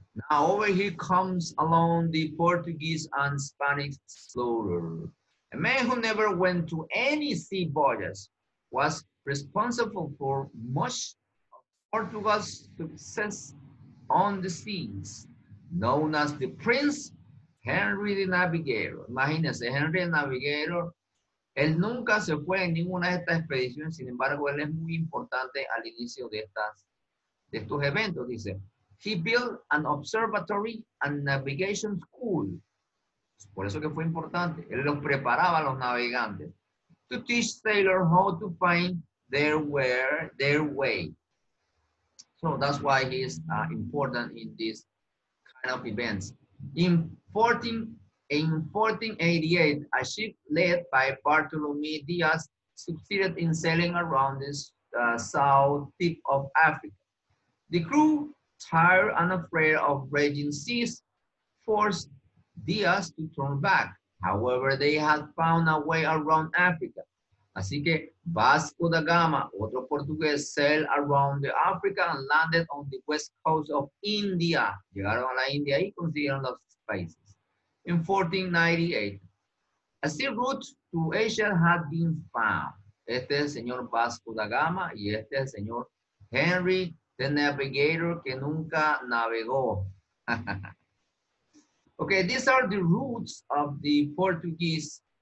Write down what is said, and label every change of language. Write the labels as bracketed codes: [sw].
[en] Now over here comes along the Portuguese and Spanish explorer. A man who never went to any sea voyage was responsible for much of Portugal's success on the seas, known as the Prince Henry the Navigator. [es] Imagínense, Henry the Navigator, él nunca se fue en ninguna de estas expediciones, sin embargo, él es muy importante al inicio de estos eventos, dice. [en] He built an observatory and navigation school. [es] Por eso que fue importante. Él los preparaba a los navegantes [en] to teach sailors how to find their way. So that's why he is important in this kind of events. In 1488, a ship led by Bartolome Diaz succeeded in sailing around the south tip of Africa. The crew, tired and afraid of raging seas, forced Diaz to turn back. However, they had found a way around Africa. [es] Así que Vasco da Gama, otro portugués, [en] sailed around the Africa and landed on the west coast of India. [es] Llegaron a la India y consiguieron los países. [en] In 1498, a sea route to Asia had been found. [es] Este es el señor Vasco da Gama y este es el señor Henry the Navigator que nunca navegó. [en] Okay, these are the routes of the Portuguese